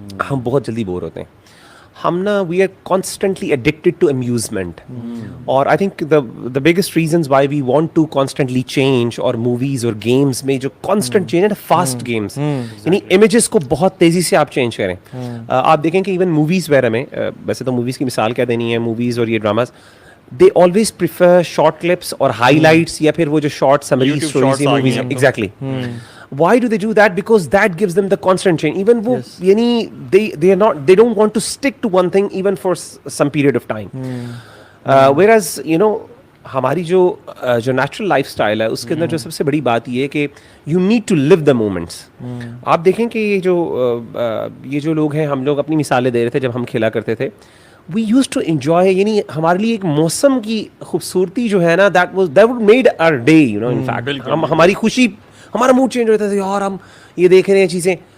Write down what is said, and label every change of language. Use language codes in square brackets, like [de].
[ur] ہم بہت جلدی بور ہوتے ہیں. ہم نا [en] we are constantly addicted to amusement, [ur] اور [en] I think the biggest reasons why we want to constantly change, [ur] اور موویز اور گیمس میں جو کانسٹنٹ چینج ہے نا, فاسٹ گیمس, یعنی امیجز کو بہت تیزی سے آپ چینج کریں. آپ دیکھیں کہ ایون موویز وغیرہ میں, ویسے تو موویز کی مثال کیا دینی ہے, موویز اور یہ dramas, [en] they always prefer short clips or highlights, [ur] یا پھر وہ جو [en] short summary stories [ur] ہیں movies ہیں. [en] Exactly. Why do they do that? Because that gives them the constant change. Even [ur] وہ یعنی [en] they don't want to stick to one thing even for some period of time. [ur] Whereas ہماری جو natural life style ہے اس کے اندر جو سب سے بڑی بات یہ ہے کہ [en] You need to live the moments. [ur] آپ دیکھیں کہ یہ جو لوگ ہیں, ہم لوگ اپنی مثالیں دے رہے تھے جب ہم کھیلا کرتے تھے, [en] we use to enjoy, [ur] یعنی ہمارے لیے ایک موسم کی خوبصورتی جو ہے نا, [en] that would made our day, in fact [ur] ہماری خوشی, ہمارا موڈ چینج ہوتا تھا, یار ہم یہ دیکھ رہے ہیں چیزیں.